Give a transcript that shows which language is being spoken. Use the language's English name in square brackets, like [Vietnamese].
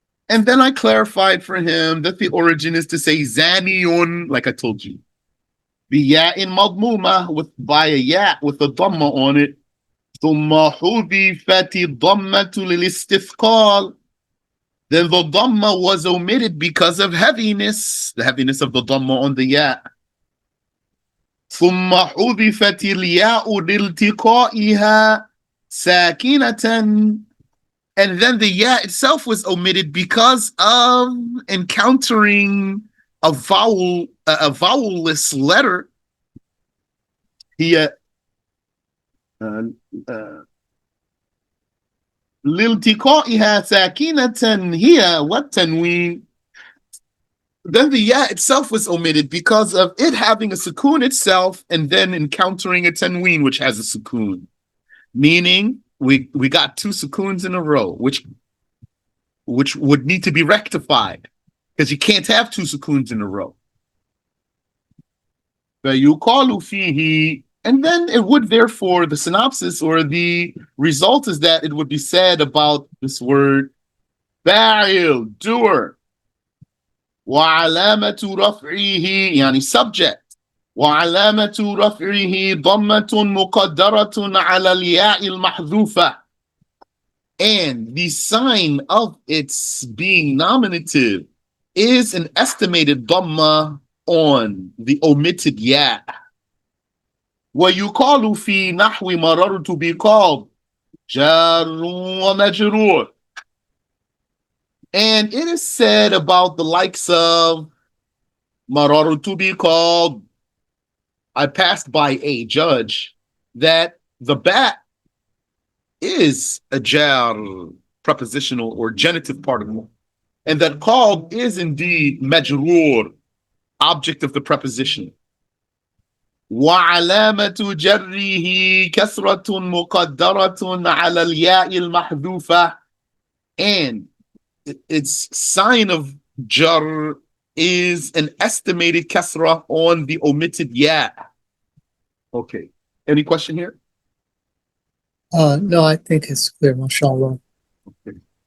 [English] And then I clarified for him that the origin is to say zaniyun, like I told you. The ya in madmuma with by a ya with a dhamma on it. [Arabic] ثم حذفت الضمة للاستثقال. [English] Then the dhamma was omitted because of heaviness, the heaviness of the dhamma on the ya. [Arabic] ثم حذفت الياء لالتقائها ساكنة. [English] And then the ya itself was omitted because of encountering a vowelless letter. [Arabic] هي لالتقائها ساكنة هي والتنوين. [English] Then the ya itself was omitted because of it having a sukoon itself and then encountering a tanween which has a sukoon. Meaning we got two sukoons in a row, which would need to be rectified because you can't have two sukoons in a row. [Arabic] فَيُقَالُ فِيهِ. [English] And then it would therefore, the synopsis or the result is that it would be said about this word, فاعل, doer. [Arabic] وعلامة رفعه يعني subject. وعلامة رفعه ضمة مقدرة على الياء المحذوفة. [English] And the sign of its being nominative is an estimated dhamma on the omitted ya. [Arabic] ويقال في نحو مررت [English] be called [Arabic] جار ومجرور. [English] And it is said about the likes of مررت be called I passed by a judge that the bat is a jar prepositional or genitive particle, and that called is indeed majrur, object of the preposition. [Arabic] وعلامة جره كسرة مقدرة على الياء المحذوفة. [English] And its sign of jar is an estimated kasra on the omitted ya. Okay. Any question here? No, I think it's clear, mashallah. Okay.